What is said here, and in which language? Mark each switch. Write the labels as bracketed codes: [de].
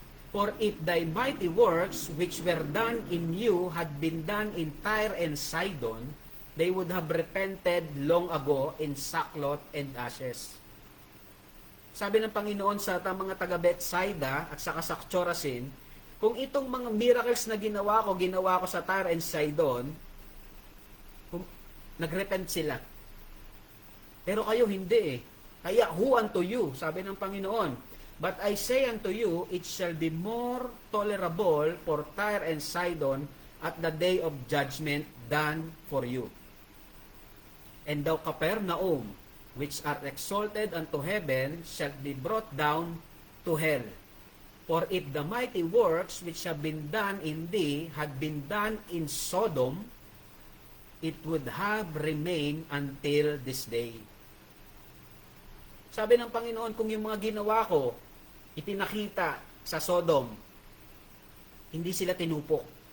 [en] For if thy mighty works which were done in you had been done in Tyre and Sidon, they would have repented long ago in sackcloth and ashes. [tl] Sabi ng Panginoon sa mga taga Bethsaida at sa Chorazin, kung itong mga miracles na ginawa ko sa Tyre and Sidon, nagrepent sila. Pero kayo hindi eh. Kaya [en] who unto you? [tl] Sabi ng Panginoon, [en] but I say unto you, it shall be more tolerable for Tyre and Sidon at the day of judgment than for you. And thou Capernaum, which art exalted unto heaven, shalt be brought down to hell. For if the mighty works which have been done in thee had been done in Sodom, it would have remained until this day. [tl] Sabi ng Panginoon, kung yung mga ginawa ko, ipinakita sa Sodom, hindi sila tinupok.